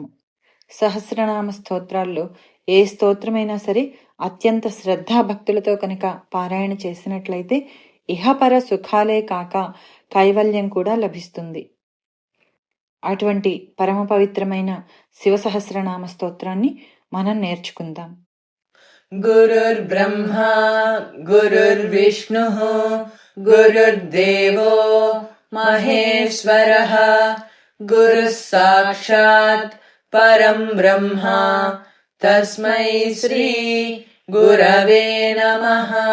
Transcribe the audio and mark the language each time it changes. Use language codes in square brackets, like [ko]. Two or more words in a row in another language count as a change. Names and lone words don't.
[te] సహస్రనామ స్తోత్రాల్లో ఏ స్తోత్రమైనా సరే అత్యంత శ్రద్ధాభక్తులతో కనుక పారాయణ చేసినట్లయితే ఇహపర సుఖాలే కాక కైవల్యం కూడా లభిస్తుంది. అటువంటి పరమ పవిత్రమైన శివ సహస్రనామ స్తోత్రాన్ని మనం నేర్చుకుందాం. [sa] गुरुर्ब्रह्मा गुरुर्विष्णुः गुरुर्देवो महेश्वरः गुरुः साक्षात् परं ब्रह्मा तस्मै श्री गुरवे नमः.